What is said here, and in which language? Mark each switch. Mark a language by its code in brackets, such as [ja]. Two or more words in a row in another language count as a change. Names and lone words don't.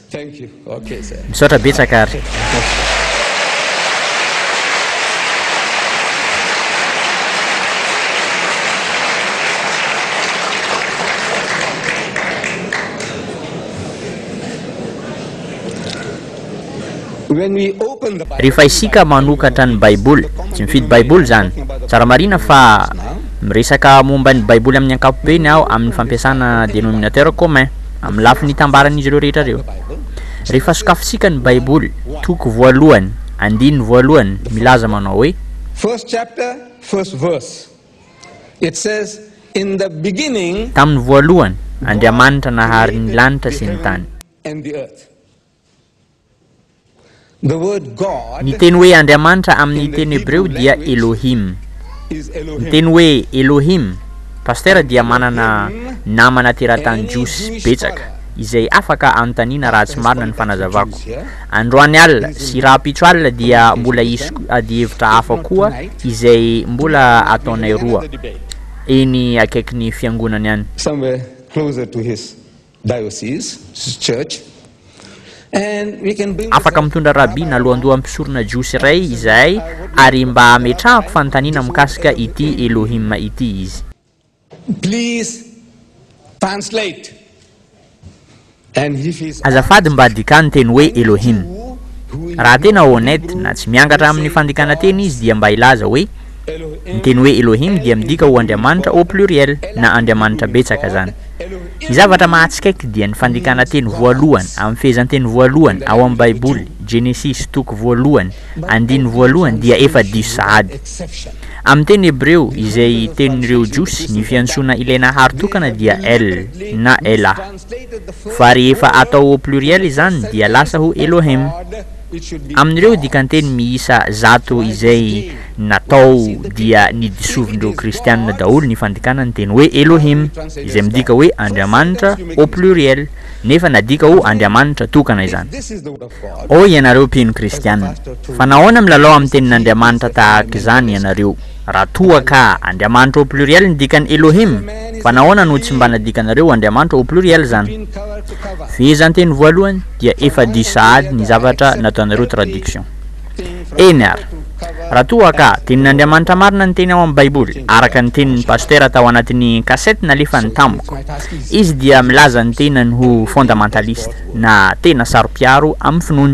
[en] Thank you. Okay, sir. [mg] Misaotra betsaka ary. [en] When we open the Bible, [mg] Rehefa isika manokatra ny baiboly, tsy mifidy baiboly zany, tsara marina fa miresaka momba ny baiboly amin'ny ankapobeny aho amin'ny fampiasana [fr] dénominateur commun [mg] amin'ny lafiny itambaran'izy ireo rehetra reo. Rehefa sokafisika ny baiboly, toko voalohany, andininy voalohany milaza manao hoe [en] first chapter, first verse. It says, in the beginning [mg] tamin'ny voalohany Andriamanitra nahary ny lanitra sy ny tany. [en] and the earth. The word God [mg] Ny teny hoe Andriamanitra amin'ny teny hebreo dia Elohim. [en] is [mg] Ny Elohim. teny hoe Elohim, pasteur dia manana namana teratany jiosy betsaka izay afaka anontaniana raha tsy marina ny fanazavako. Androany alina sy rahampitso alina dia mbola isy adihevitra hafa koa izay mbola ataonay roa eny akaiky ny fiangonany any. [en] Somewhere closer to his diocese, his church. And we can bring [mg] Afaka mitondra rabi na alohandoha mpisorona jiosy iray izay ary mba ametrahako fanontaniana mikasika ity Elohim ity izy. [en] please translate. And if he's [mg] Azafady mba dikany teny hoe Elohim. Raha tena honnête na tsy miangatra amin'ny fandikana teny izy dia mba ilaza hoe ny teny hoe Elohim dia midika ho Andriamanitra [fr] au pluriel [mg] na Andriamanitra betsaka zany. Ny zavatra mahatsikaiky dia ny fandikana teny voalohany amin'ny fehezanteny voalohany ao amin'ny baiboly Genesis toko voalohany andininy voalohany dia efa diso sahady. [en] exception. [mg] Amin'ny teny hebreo izay tenin'ireo jiosy ny fiantsoana ilay nahary tokana dia El na Ela. [en] Translated the first [mg] Fa rehefa atao [fr] au pluriel [mg] izany dia lasa ho Elohim. [en] God, it should be [mg] Amin'ireo dikanteny miisa zato izay natao dia nidisovindreo kristianina daholo ny fandikana ny teny hoe Elohim izay midika hoe Andriamanitra [fr] au pluriel [mg] nefa nadika ho Andriamanitra tokana izany. [en] this is the word of God. [mg] O ianareo mpino kristianina, fa nahoana milalao amin'ny tenin'Andriamanitra tahaka izany ianareo? Raha toa ka Andriamanitra [fr] au pluriel [mg] ny dikany Elohim, fa nahoana no tsy mba nadikanareo Andriamanitra [fr] au pluriel [mg] zany? [en] Been cover to cover. [mg] Fehezanteny voalohany dia efa diso sahady ny zavatra nataonareo traduction. Eny ary, raha toa ka tenin'Andriamanitra marina ny teny ao amin'ny baiboly araka ny tenin'ny pasteur tao anatin'ny kasety nalefa ny tamiko, izy dia milaza ny tenany ho fondamentaliste na tena saropiaro amin'ny finoany.